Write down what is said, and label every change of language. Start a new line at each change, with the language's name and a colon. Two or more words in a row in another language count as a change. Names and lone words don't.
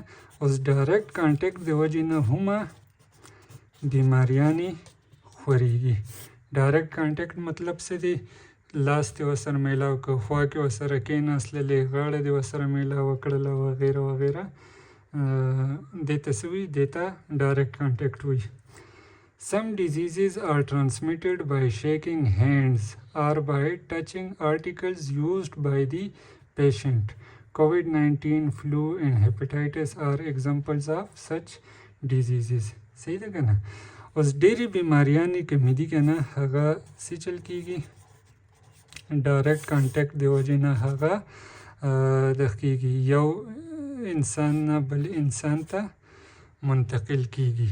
Pashto: اوس
English: direct contact
Pashto: د وجې نه هم بیماریانې خورېږي.
English: direct contact
Pashto: مطلب څه دی؟ لاس دې ورسره میلاو کړه، خوا کې ورسره کېناستلې، غاړه دې ورسره میلاوه کړله وغیره وغیره، دې ته څه وایي؟ دې ته
English: direct contact
Pashto: وایي.
English: Some diseases are transmitted by shaking hands or by touching articles used by the patient. COVID-19, flu and hepatitis are examples of such diseases.
Pashto: صحیح ده که نه؟ اوس ډېرې بیماریانې کومې دي که نه هغه څه چل کېږي؟
English: direct contact
Pashto: د وجې نه هغه دغه کېږي، یو انسان نه بل انسان ته منتقل کېږي.